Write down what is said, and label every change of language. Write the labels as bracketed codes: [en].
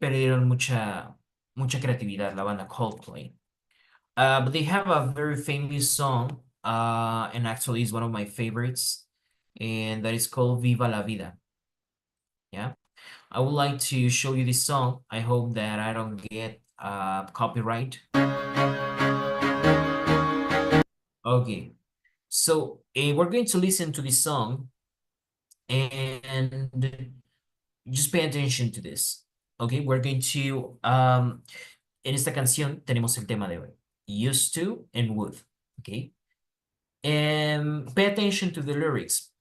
[es] perdieron mucha creatividad la banda Coldplay. [en] But they have a very famous song, and actually it's one of my favorites, and that is called Viva la Vida. Yeah, I would like to show you this song. I hope that I don't get copyright. Okay, so we're going to listen to this song, and just pay attention to this. Okay, we're going to, [es] en esta canción tenemos el tema de hoy, used to and would. [en] Okay, and pay attention to the lyrics.